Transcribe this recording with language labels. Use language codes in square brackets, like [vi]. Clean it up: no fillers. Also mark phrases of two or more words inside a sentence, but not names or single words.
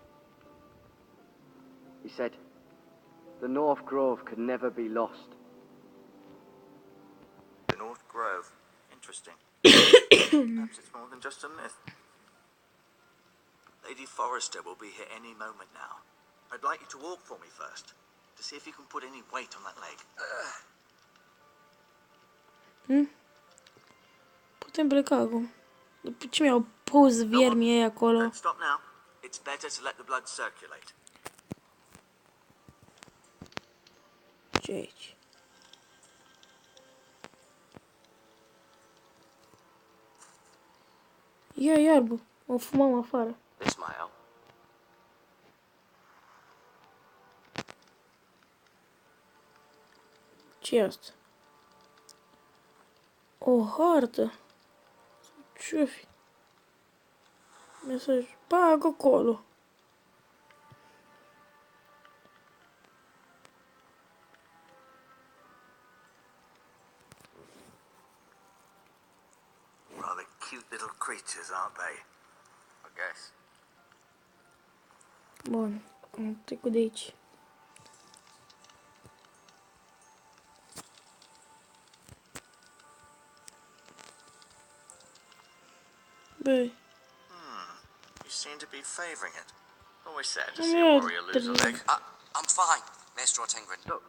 [en] He said, the North Grove could never be lost. The North Grove. Interesting. Perhaps it's more than just a myth. Lady Forrester will be here any moment now. I'd like you to walk for me first, to see if you can put any weight on that leg. [ro] Putem pleca acum. După ce mi-au pus viermii ei acolo. [en] Don't stop now. It's better to let the blood circulate. [ro] Ce aici? Ia iarbă. O fumăm afară. Ismail. Ce e asta? O hartă. Ce-o fi? Mesaj. Bagă acolo. [en] Rather cute little creatures, aren't they? I guess. [ro] Bun. Am trecut de aici. Băi. [en] You seem to be favoring it. Always sad to Yeah, see a warrior lose a leg. I'm fine, Maestro Tingrin. Look,